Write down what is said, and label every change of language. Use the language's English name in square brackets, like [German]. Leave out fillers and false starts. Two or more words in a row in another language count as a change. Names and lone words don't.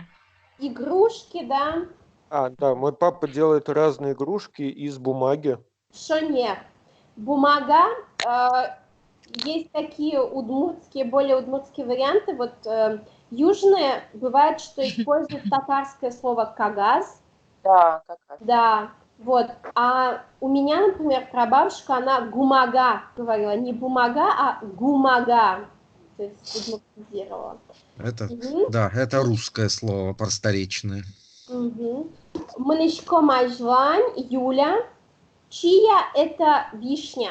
[Russian] Игрушки, да. Да, мой папа делает разные игрушки из бумаги. Шонер. Бумага. Есть такие удмуртские, более удмуртские варианты. Вот южные бывает, что используют татарское слово кагаз. Да, кагаз. Да. Вот, а у меня, например, прабабушка, она гумага говорила, не бумага, а гумага, то есть удмуртизировала. Это, да, это русское слово, просторечное. Мынышко Majлань, Юля, чия это вишня?